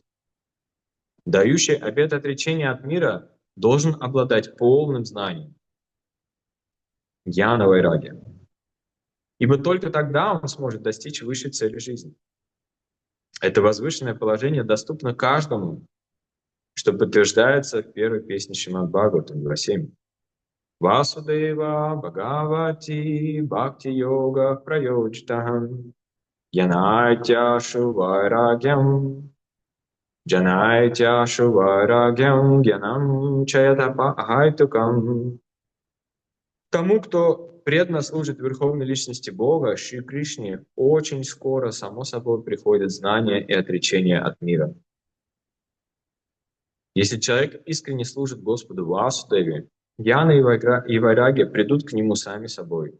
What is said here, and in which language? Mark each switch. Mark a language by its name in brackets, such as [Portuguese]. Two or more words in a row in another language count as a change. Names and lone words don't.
[Russian] Дающий обет отречения от мира должен обладать полным знанием. [Sanskrit] ज्ञान वैराग्य. [Russian] Ибо только тогда он сможет достичь высшей цели жизни. Это возвышенное положение доступно каждому, что подтверждается в первой песне Шримад Бхагаватам 2.7. [Sanskrit] वासुदेव भगवति भक्ति योग प्रयोजितः जनयत्याशु वैराग्यं जनयत्याशु वैराग्यं ज्ञानं च यद् अहैतुकम्. [Russian] Тому, кто преданно служит Верховной Личности Бога, Шри Кришне, очень скоро, само собой, приходит знание и отречение от мира. Если человек искренне служит Господу Васудеве, Гьяна и Вайраги придут к нему сами собой.